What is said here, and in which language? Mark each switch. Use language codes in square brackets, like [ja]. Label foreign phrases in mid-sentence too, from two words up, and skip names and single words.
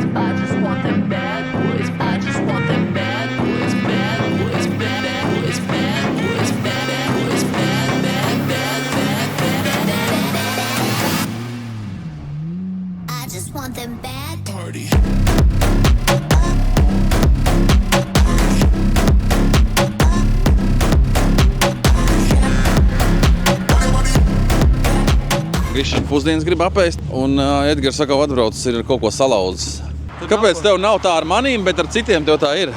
[en] I just want them bad boys. I just want them bad boys. Bad boys. Bad boys. Bad boys. Bad boys. Bad bad bad bad bad bad. I just want them bad party. [lv] Krišņa pusdienas grib apēst, un Edgars saka, atbraucis ir kaut ko salauzis. Kāpēc tev nav tā ar manīm, bet ar citiem tev tā ir?